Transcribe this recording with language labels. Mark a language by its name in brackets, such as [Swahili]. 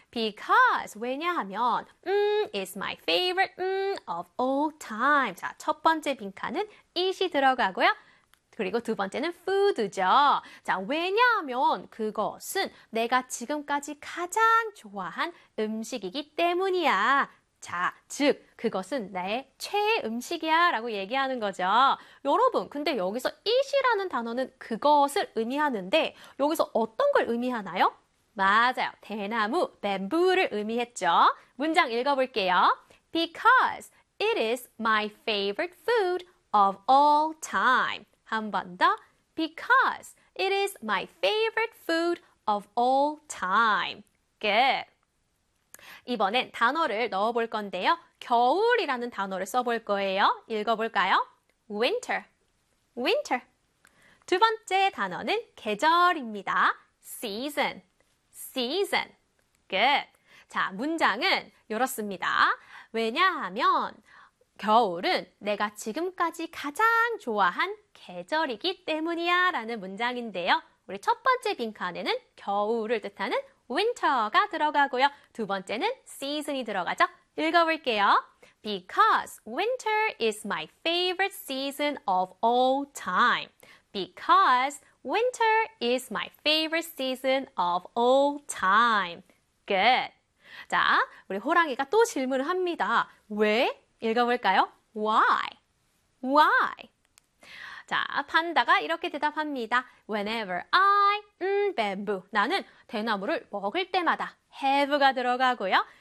[English] Because, [Korean] 왜냐하면, [English] is my favorite, of all time. [Korean] 자, 첫 번째 빈칸은 eat이 들어가고요. 그리고 두 번째는 food죠. 자, 왜냐하면 그것은 내가 지금까지 가장 좋아한 음식이기 때문이야. 자, 즉, 그것은 내 최애 음식이야 라고 얘기하는 거죠. 여러분, 근데 여기서 it이라는 단어는 그것을 의미하는데 여기서 어떤 걸 의미하나요? 맞아요. 대나무, bamboo를 의미했죠. 문장 읽어볼게요. [English] Because it is my favorite food of all time. [Korean] 한 번 더. [English] Because it is my favorite food of all time. Good. [Korean] 이번엔 단어를 넣어볼 건데요. 겨울이라는 단어를 써볼 거예요. 읽어볼까요? [English] Winter. Winter. [Korean] 두 번째 단어는 계절입니다. [English] Season. Season. Good. [Korean] 자, 문장은 이렇습니다. 왜냐하면 겨울은 내가 지금까지 가장 좋아한 계절이기 때문이야 라는 문장인데요. 우리 첫 번째 빈칸에는 겨울을 뜻하는 winter가 들어가고요. 두 번째는 season이 들어가죠. 읽어볼게요. [English] Because winter is my favorite season of all time. Because winter is my favorite season of all time. Good. [Korean] 자, 우리 호랑이가 또 질문을 합니다. 왜? 읽어볼까요? [English] Why? Why? [Korean] 자, 판다가 이렇게 대답합니다. [English] Whenever I bamboo. [Korean] 나는 대나무를 먹을 때마다 have가 들어가고요.